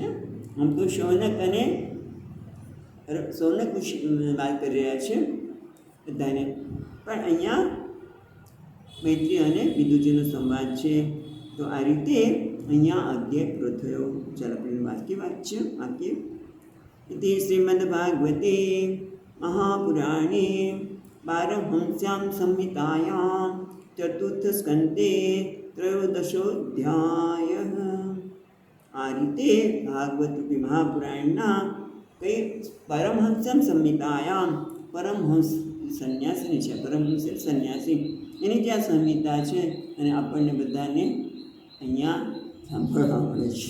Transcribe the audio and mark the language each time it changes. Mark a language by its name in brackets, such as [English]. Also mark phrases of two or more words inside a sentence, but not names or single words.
[Gujarati] આમ તો શૌનક વાત કરી રહ્યા છે બધાને, પણ અહીંયા મૈત્રી અને વિદુરજીનો સંવાદ છે. તો આ રીતે અહીંયા અધ્યાય પૂરો થયો. ચાલો આપણે વાક્ય [Sanskrit] इति श्रीमद्भागवते महापुराणे पारमहंस्यां संहितायां चतुर्थस्कन्धे त्रयोदशोऽध्यायः. [Gujarati] આ રીતે ભાગવત રૂપી મહાપુરાણના કઈ [Sanskrit] परमहंसम संहितायाम, [Gujarati] પરમહંસ સંન્યાસીની છે, પરમહંસ સંન્યાસી એની ત્યાં સંહિતા છે અને આપણને બધાને અહીંયા સાંભળવા મળે છે.